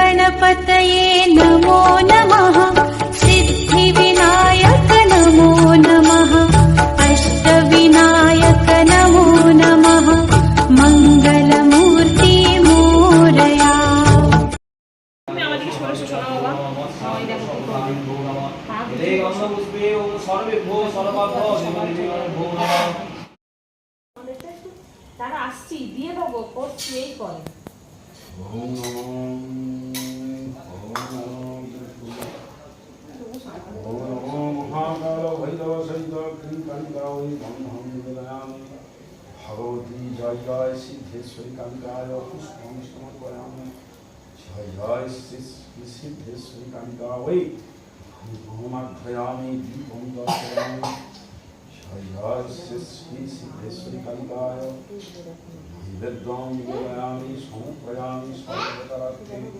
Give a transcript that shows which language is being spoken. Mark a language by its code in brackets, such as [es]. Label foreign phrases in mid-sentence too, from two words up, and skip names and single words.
[sa] गणपतये नमो नमः सिद्धिविनायक नमो नमः अष्टविनायक नमो नमः मङ्गलमूर्ति मोरया। [bn] তারা আসছি দিয়ে দেবো করছি এই করে [sa] भगवती जय जय सिद्धेश्वरी कालिकाय पुष्पं समर्पयामि जय जय सिद्धेश्वरी कालिका वै धूमाध्यायामि दीपं दर्शयामि जय जय सिद्धेश्वरी कालिकाय नैवेद्यं निवेदयामि समर्पयामि सर्वतरार्थे